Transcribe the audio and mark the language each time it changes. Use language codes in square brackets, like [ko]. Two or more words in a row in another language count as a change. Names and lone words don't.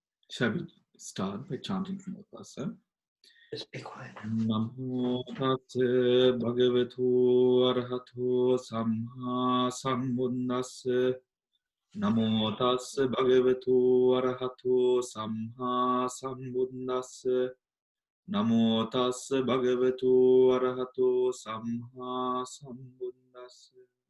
[en] Shall we start by chanting from the first, sir? Just be quiet. [pi] Namo tassa bhagavato arahato samma sambuddhassa. Namo tassa bhagavato arahato samma sambuddhassa. Namo tassa bhagavato arahato samma sambuddhassa.